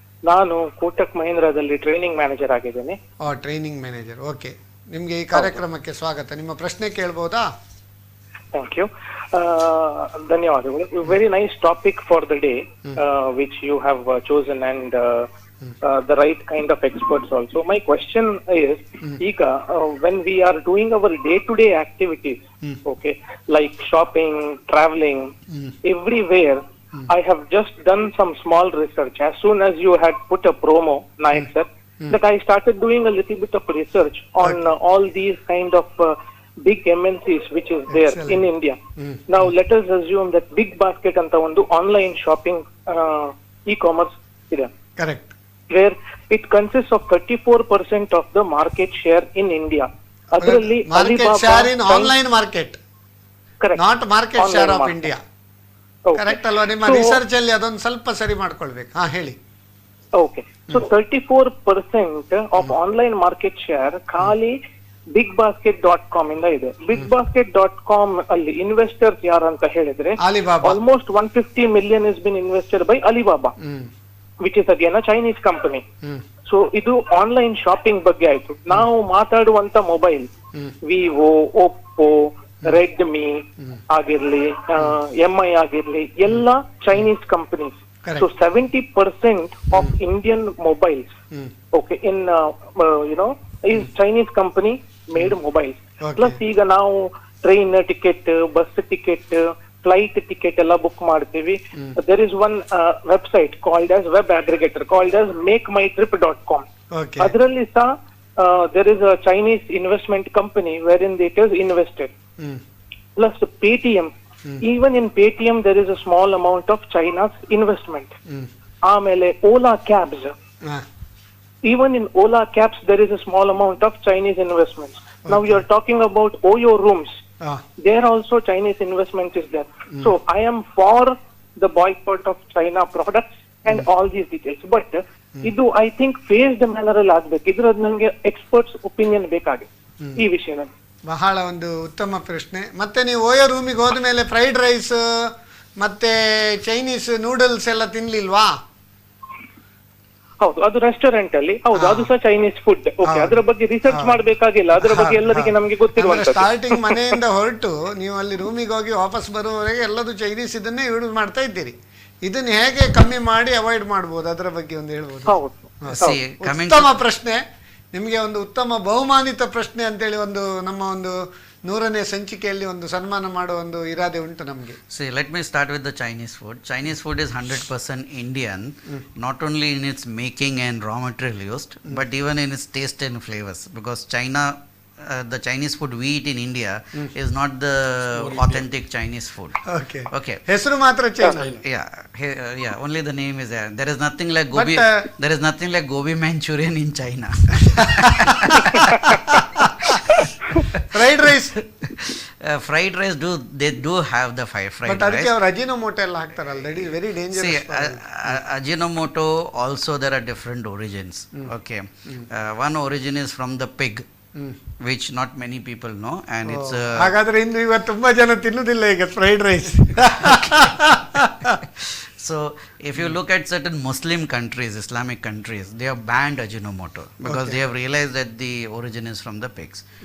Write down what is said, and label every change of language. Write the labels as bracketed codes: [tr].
[kn] ನಾನು Kotak ಮಹೀಂದ್ರಾದಲ್ಲಿ training manager ಆಗಿದ್ದೇನೆ. Training manager, okay. ನಿಮಗೆ ಈ ಕಾರ್ಯಕ್ರಮಕ್ಕೆ ಸ್ವಾಗತ. ನಿಮ್ಮ ಪ್ರಶ್ನೆ ಕೇಳ್ಬೋದಾ? ಥ್ಯಾಂಕ್ ಯು, ಧನ್ಯವಾದಗಳು. [en] Very nice topic for the day which you have chosen, and the right kind of experts also. My question is, Ika, when we are doing our day-to-day activities, okay, like shopping, traveling, everywhere, I have just done some small research. As soon as you had put a promo, Nayak sir, that I started doing a little bit of research on all these kind of big MNCs which is there in India. Now let us assume that Big Basket anta ಒಂದು online shopping e-commerce ಇದೆ. Correct. Where it consists of 34% of the market share in India. [kn] ಅದರಲ್ಲಿ [en] Market share in online market, correct, not market share of India. Correct ಅಲ್ವಾ? [kn] ನಿಮ್ಮ research ಅಲ್ಲಿ ಅದೊಂದು ಸ್ವಲ್ಪ ಸರಿ ಮಾಡ್ಕೊಳ್ಬೇಕು. ಹೇಳಿ. [en] okay, so 34% of online market share [kn] ಖಾಲಿ [en] BigBasket.com [kn] ಇಂದ ಇದೆ. [en] BigBasket.com [kn] ಅಲ್ಲಿ ಇನ್ವೆಸ್ಟರ್ಸ್ ಯಾರು ಅಂತ ಹೇಳಿದ್ರೆ, [en] Almost 150 million has been invested by Alibaba, which is again a Chinese company. [kn] So ಇದು ಆನ್ಲೈನ್ ಶಾಪಿಂಗ್ ಬಗ್ಗೆ ಆಯ್ತು. ನಾವು ಮಾತಾಡುವಂತ ಮೊಬೈಲ್ ವಿವೋ, ಒಪ್ಪೋ, ರೆಡ್ಮಿ ಆಗಿರ್ಲಿ, MI ಆಗಿರ್ಲಿ, ಎಲ್ಲ Chinese companies. [en] So 70% of Indian mobiles okay in is Chinese company made mobiles. [kn] Plus ಈಗ ನಾವು train ticket, bus ticket, flight ticket ಎಲ್ಲ ಬುಕ್ ಮಾಡ್ತೀವಿ. [en] There is one website called as web aggregator called as makemytrip.com. [kn] ಅದರಲ್ಲಿ ಸಹ [en] there is a Chinese investment company wherein it is invested. Plus Paytm, even in Paytm there is a small amount of China's investment. ಆಮೇಲೆ Ola cabs, even in Ola cabs there is a small amount of Chinese investments. Now you are talking about Oyo rooms, there also Chinese investment is there. So I am for the boycott of China products and all these details, but ಇದು I think phased manner [kn] ಅಲ್ಲಿ ಆಗ್ಬೇಕು. ಇದ್ರದ್ದು ನನಗೆ experts opinion ಬೇಕಾಗಿದೆ ಈ ವಿಷಯದಲ್ಲಿ. ಬಹಳ ಒಂದು ಉತ್ತಮ ಪ್ರಶ್ನೆ. ಮತ್ತೆ ನೀವು ಓಯೋ ರೂಮಿಗೆ ಹೋದ ಮೇಲೆ ಫ್ರೈಡ್ ರೈಸ್ ಮತ್ತೆ ಚೈನೀಸ್ ನೂಡಲ್ಸ್ ಎಲ್ಲ ತಿನ್ಲಿಲ್ವಾ? ಹೌದು, ಅದು ರೆಸ್ಟೋರೆಂಟ್ ಅಲ್ಲಿ, ಹೌದು, ಅದು ಸಹ ಚೈನೀಸ್ ಫುಡ್. ಓಕೆ, ಅದರ ಬಗ್ಗೆ ರಿಸರ್ಚ್ ಮಾಡಬೇಕಾಗಿಲ್ಲ, ಅದರ ಬಗ್ಗೆ ಎಲ್ಲರಿಗೆ ನಮಗೆ ಗೊತ್ತಿರುವಂತ. ಸ್ಟಾರ್ಟಿಂಗ್ ಮನೆಯಿಂದ ಹೊರಟು ನೀವು ಅಲ್ಲಿ ರೂಮಿಗೆ ಹೋಗಿ ವಾಪಸ್ ಬರುವವರೆಗೆ ಎಲ್ಲದೂ ಚೈನೀಸ್ ಇದನ್ನೇ ಯೂಸ್ ಮಾಡ್ತಾ ಇದ್ದೀರಿ. ಇದನ್ನ ಹೇಗೆ ಕಮ್ಮಿ ಮಾಡಿ ಅವಾಯ್ಡ್ ಮಾಡಬಹುದು, ಅದರ ಬಗ್ಗೆ ಒಂದು ಹೇಳ್ಬೋದು. ಉತ್ತಮ ಪ್ರಶ್ನೆ. ನಿಮಗೆ ಒಂದು ಉತ್ತಮ ಬಹುಮಾನಿತ ಪ್ರಶ್ನೆ ಅಂತೇಳಿ ಒಂದು ನಮ್ಮ ಒಂದು 100ನೇ ಸಂಚಿಕೆಯಲ್ಲಿ ಒಂದು ಸನ್ಮಾನ ಮಾಡುವ ಒಂದು ಇರಾದೆ ಉಂಟು ನಮಗೆ. [en] See, let me start with the Chinese food. Chinese food is 100% Indian, not only in its making and raw material used, but even in its taste and flavors. Because China, the Chinese food we eat in India is not the authentic Chinese food. Okay. [kn] ಹೆಸರು ಮಾತ್ರ China. [en] Yeah. Only the name is there. There is nothing like gobi. There is nothing like gobi Manchurian in China. Fried rice, fried rice they do have the fried rice. But [kn] ಅದಕ್ಕೆ ಅವರು Ajinomoto ಎಲ್ಲ ಹಾಕ್ತಾರಲ್ಲ, [en] that is very dangerous. See, Ajinomoto also there are different origins. Okay, one origin is from the pig, which not many people know, and it's [kn] ಹಾಗಾದ್ರೆ ಇಂದು ಇವತ್ತು ತುಂಬಾ ಜನ ತಿನ್ನುವುದಿಲ್ಲ ಈಗ fried rice. [en] So if you look at certain Muslim countries, Islamic countries, they have banned Ajinomoto because they have realized that the origin is from the pigs.